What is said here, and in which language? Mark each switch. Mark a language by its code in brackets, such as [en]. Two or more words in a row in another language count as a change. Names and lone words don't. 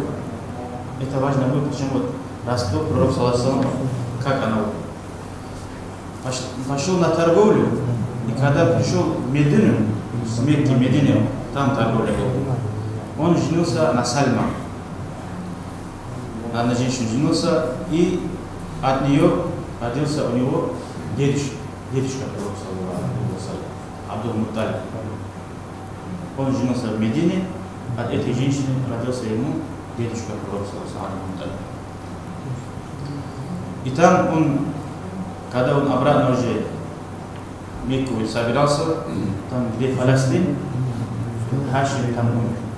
[ru] Это важно было, почему растет пророк [ar] صلى الله عليه وسلم, [ru] как она пошел на торговлю, и когда пришел в Медину, с Мекки Медине, там торговля была, он женился на Сальма. На женщине женился, и от нее родился у него дедушка пророка [ar] صلى الله عليه وسلم, [ru] Абдул-Мутталиб. Он женился в Медине, от этой женщины родился ему дедушка пророка [ar] صلى الله عليه وسلم. [ru] И там он, когда он обратно уже в Мекку собирался, там где Палестин, Хашим там умер.